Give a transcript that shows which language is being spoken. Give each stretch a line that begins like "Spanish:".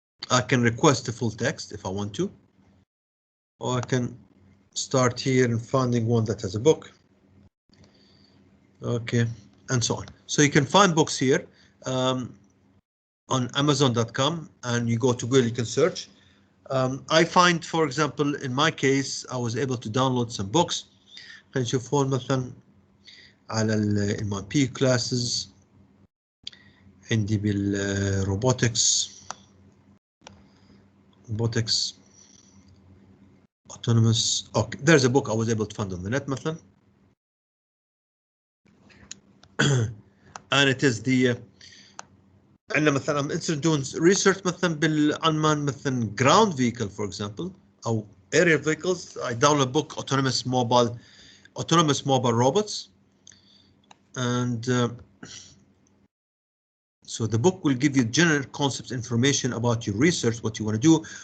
English: I can request the full text if I want to, or I can start here and finding one that has a book. Okay, and so on. So you can find books here on Amazon.com, and you go to Google, you can search. I find, for example, in my case, I was able to download some books.
Arabic: خلينا نشوف هون مثلا على MIP classes. عندي بالروبوتكس autonomous.
English: Okay, there's a book I was able to find on the net مثلا. and it is the
Arabic: عندنا مثلا
English: I'm interested in doing research مثلا بالunmanned مثلا ground vehicle for example
Arabic: أو
English: aerial vehicles. I download a book autonomous mobile robots, and so the book will give you general concepts information about your research, what you want to do.